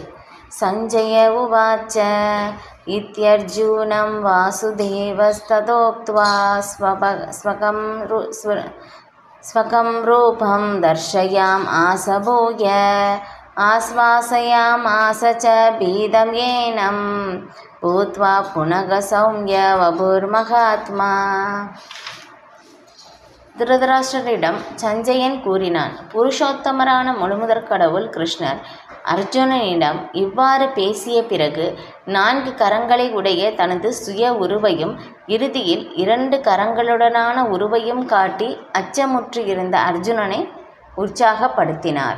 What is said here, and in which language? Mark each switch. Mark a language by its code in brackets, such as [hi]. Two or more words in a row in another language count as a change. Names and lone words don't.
[sa] सञ्जय उवाच इत्यर्जुनं वासुदेवस्तथोक्त्वा स्वकं रूपं दर्शयामास भूय आश्वासयामास च भीतं येनं भूत्वा पुनः सौम्य वपुर्महात्मा। [ta] திருதராஷ்டிரரிடம் சஞ்சயன் கூறினான், புருஷோத்தமரான முழுமுதற் கடவுள் கிருஷ்ணர் அர்ஜுனனிடம் இவ்வாறு பேசிய பிறகு 4 கரங்களை உடைய தனது சுய உருவையும் இறுதியில் 2 கரங்களுடனான உருவையும் காட்டி அச்சமுற்று இருந்த அர்ஜுனனை உற்சாகப்படுத்தினார்.